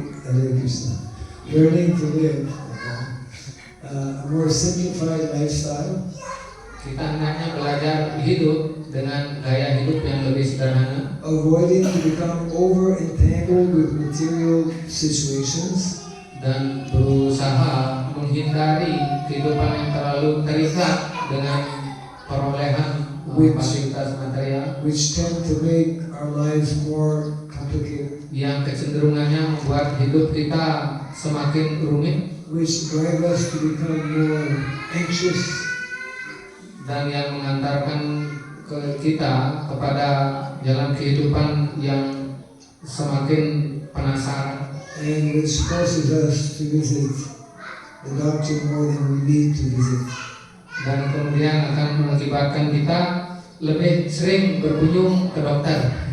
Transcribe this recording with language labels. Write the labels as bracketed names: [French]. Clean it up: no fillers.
[English] Learning to live a more simplified lifestyle. [Indonesian] Kita hendaknya belajar hidup dengan gaya hidup yang lebih sederhana, [English] Avoiding to become over entangled with material situations. [Indonesian] dan berusaha menghindari kehidupan yang terlalu terikat dengan perolehan fasilitas material [English] Which tend to make our lives more complicated, [Indonesian] yang kecenderungannya membuat hidup kita semakin rumit [English] which drive us to become more anxious, [Indonesian] dan yang mengantarkan kita kepada jalan kehidupan yang semakin penasaran, [English] and which causes us to visit the doctor more than we need to visit. [Indonesian] dan kemudian akan mengakibatkan kita lebih sering berkunjung ke dokter.